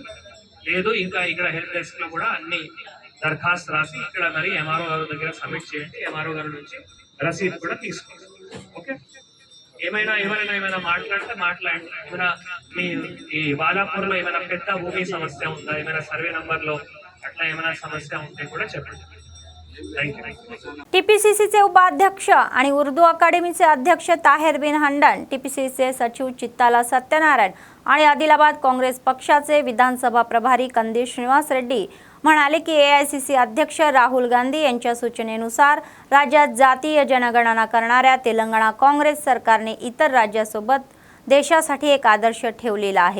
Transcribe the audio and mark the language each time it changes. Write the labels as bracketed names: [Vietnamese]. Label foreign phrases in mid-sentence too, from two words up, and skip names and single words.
[Telugu] లేదు ఇంకా ఇక్కడ [English] help desk [Telugu] లో కూడా అన్ని దరఖాస్తు రాసి ఇక్కడ మరి ఎంఆర్ఓ గారి దగ్గర సబ్మిట్ చేయండి. ఎంఆర్ఓ గారి నుంచి రసీదు కూడా తీసుకోండి. ఓకే, ఏమైనా ఎవరైనా మాట్లాడితే మాట్లాడండి. ఏమైనా మీ ఈ బాలాపూర్లో ఏమైనా పెద్ద భూమి సమస్య ఉందా, ఏమైనా సర్వే నంబర్ లో అట్లా ఏమైనా సమస్య ఉంటే కూడా చెప్పండి. [Marathi] टीपीसीसीचे उपाध्यक्ष आणि उर्दू अकादमीचे अध्यक्ष ताहेर बिन हंडन, टीपीसीसीचे सचिव चित्ताला सत्यनारायण आणि आदिलाबाद काँग्रेस पक्षाचे विधानसभा प्रभारी कंदील श्रीनिवास रेड्डी म्हणाले की एआयसीसी अध्यक्ष राहुल गांधी यांच्या सूचनेनुसार राज्यात जातीय जनगणना करणाऱ्या तेलंगणा काँग्रेस सरकारने इतर राज्यासोबत देशासाठी एक आदर्श ठेवलेला आहे.